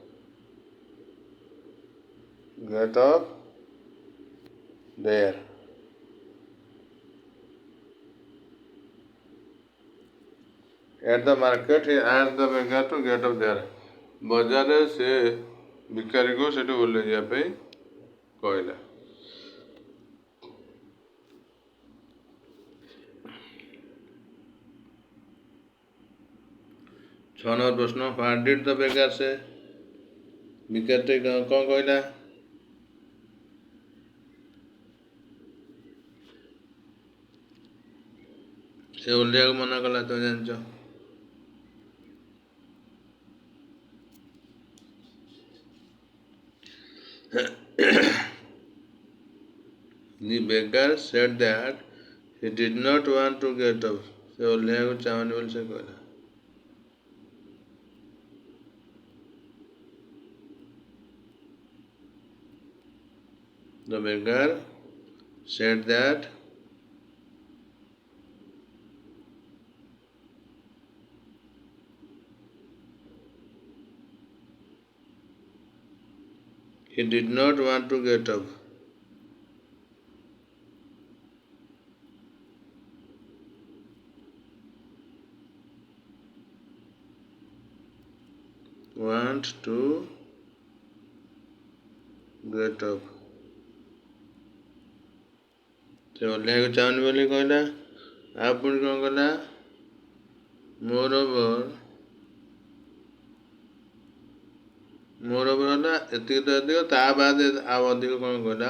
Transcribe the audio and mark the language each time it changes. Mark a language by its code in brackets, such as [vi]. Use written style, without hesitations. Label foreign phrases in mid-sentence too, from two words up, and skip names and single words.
[en] Get off there. At the market, he asked the beggar to get off there. [or] ବଜାରରେ ସେ ଭିକାରୀକୁ ସେଠି ଓହ୍ଲେଇ ଯିବା ପାଇଁ କହିଲା। 6 ନମ୍ବର ପ୍ରଶ୍ନ। [en] What did the beggar say? [or] ଭିକାରୀଟି କ'ଣ କହିଲା? ସେ ଓହ୍ଲେଇବାକୁ ମନା କଲା, ତୁମେ ଜାଣିଛ। [en] The beggar said that he did not want to get off. [or] ସେ ଓହ୍ଲେଇବାକୁ ଚାହୁଁନି ବୋଲି ସେ କହିଲା। [en] The beggar said that he did not want to get up. Want to get up. [or] ସେ ଓହ୍ଲେଇବାକୁ ଚାହୁଁନି ବୋଲି କହିଲା। ଆଉ ପୁଣି କ'ଣ କଲା? ମୋରଓଭର ହେଲା ଏତିକି ତ ଏତିକ, ତା ବାଦ ଆଉ ଅଧିକ କ'ଣ କହିଲା?